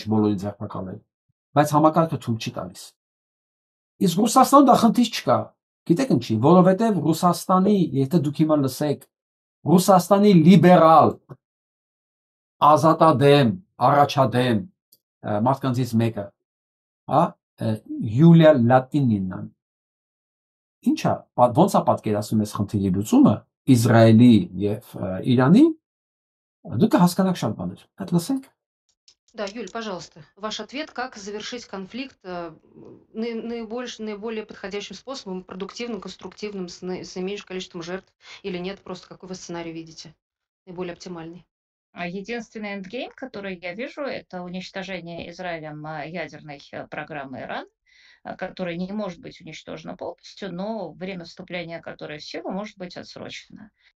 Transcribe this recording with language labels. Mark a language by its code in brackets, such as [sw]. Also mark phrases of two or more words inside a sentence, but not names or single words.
[hy] բոլորին ձերբակալել բայց համակարգը թույլ չի տալիս իսկ Ռուսաստանում դա խնդիր չկա գիտեք ինչի որովհետև Ռուսաստանի եթե դուք հիմա լսեք Ռուսաստանի լիբերալ ազատադեմ առաջադեմ մարդկանցից մեկը հա Յուլիա Լատինինն Ինչա, ոնց է պատկերացնում այս խնդիրի լուծումը Իսրայելի եւ Իրանի դուք հասկանաք շատ բաներ այդ лысենք [ru] Да, Юль, пожалуйста, ваш ответ, как завершить конфликт наиболее подходящим способом, продуктивным, конструктивным, с наименьшим количеством жертв или нет, просто какой вы сценарий видите, наиболее оптимальный? Единственный эндгейм, который я вижу, это уничтожение Израилем ядерной программы Ирана, которая не может быть уничтожена полностью, но время вступления которой в силу может быть отсрочено.